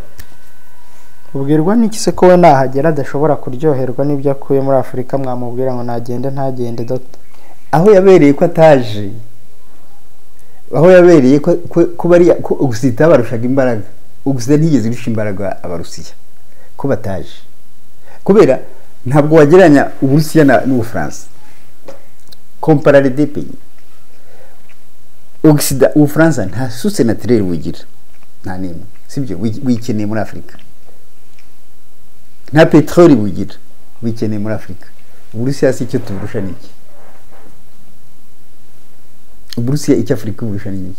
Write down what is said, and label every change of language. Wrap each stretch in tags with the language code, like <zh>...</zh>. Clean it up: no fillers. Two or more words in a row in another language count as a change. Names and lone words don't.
<rw>Ubwirwa n'iki se ko we nahagera adashobora kuryoherwa n'ibyo akuye muri Afrika, mwamubwira ngo ntagende Dr. Aho yabereye ko ataje, aho yabereye ko bari ko Occident barushaga imbaraga. Occident ntigeze irusha imbaraga Abarusiya ko bataje, kubera ntabwo wageranya Uburusiya n'Ubufaransa.</rw> <fr>Comparer des pays.</fr> <rw>Occident, Ubufaransa nta</rw> <fr>source naturelle</fr> <rw>bugira, nta nimwe, sibyo wikeneye muri Afrika. Nta petroli bugira, wikeneye muri Afrika. Uburusiya si cyo tuburusha niki. Uburusiya icyo Afrika burusha niki?</rw>